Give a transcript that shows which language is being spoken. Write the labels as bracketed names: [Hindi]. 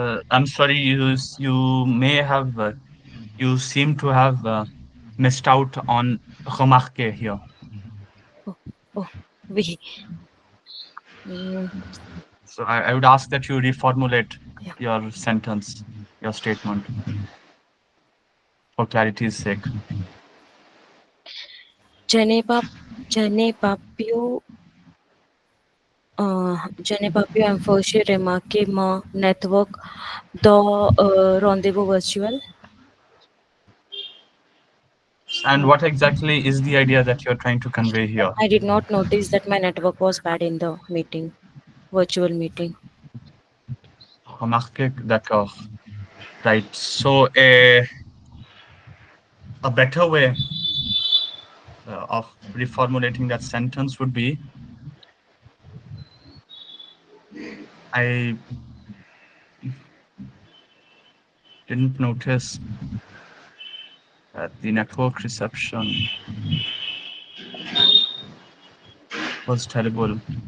[English] I'm sorry, you may have you seem to have missed out on remarquer here. [French] Oh, oui. Mm, [English] So I would ask that you reformulate Yeah. your sentence, your statement, for clarity's sake. [French] je n'ai pas pu je n'ai pas pu empêcher remarquer mon [English] network the rendezvous virtual. And what exactly is the idea that you're trying to convey here? I did not notice that my network was bad in the meeting, virtual meeting. [French] Remarquer, d'accord. [English] Right. So a better way of reformulating that sentence would be, I didn't notice that the network reception was terrible.